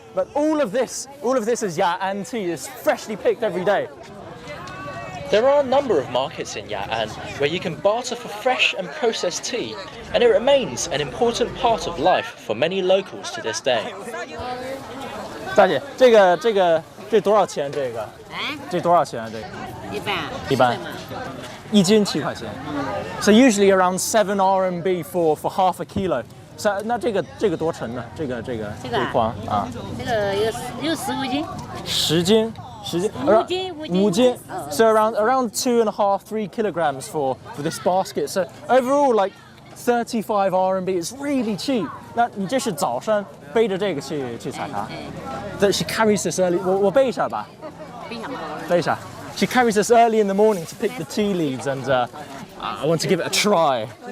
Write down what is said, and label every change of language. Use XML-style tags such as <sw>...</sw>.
<en>But all of this is Ya'an tea. It's freshly picked every day. There are a number of markets in Ya'an where you can barter for fresh and processed tea, and it remains an important part of life for many locals to this day.</en> <zh>大姐，这多少钱？这多少钱？这个一般，1斤7块钱。</zh> <en>So usually around 7 RMB for half a kilo.</en> <zh>So 那这个多沉呢？这一筐啊？这个有15斤。 10斤。5斤.</zh> <en>So around 2.5-3 kilograms for this basket. So overall, like 35 RMB. It's really cheap.</en> <zh>那你这是早上背着这个去采茶？</zh> <en>That she carries this early.</en> <zh>我背一下吧。背一下。</zh> <en>She carries this early in the morning to pick the tea leaves, and I want to give it a try.</en>